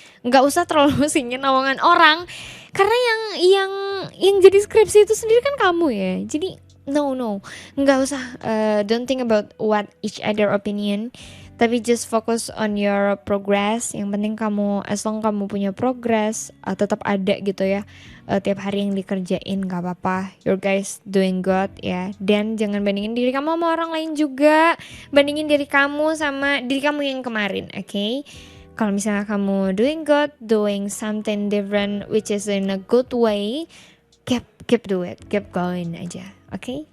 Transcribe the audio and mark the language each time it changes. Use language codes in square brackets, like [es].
[id] Nggak usah terlalu musingin omongan orang, karena yang jadi skripsi itu sendiri kan kamu ya. [en] Jadi no, [id] nggak usah, [en] don't think about what each other opinion. Tapi just focus on your progress. [id] Yang penting kamu, [en] as long [id] kamu punya progress, tetap ada gitu ya, tiap hari yang dikerjain, gak apa-apa. [en] Your guys doing good ya. [id] Dan jangan bandingin diri kamu sama orang lain juga. Bandingin diri kamu sama diri kamu yang kemarin, okay? Kalau misalnya kamu [en] doing good, doing something different which is in a good way, keep do it, keep going [id] aja, okay?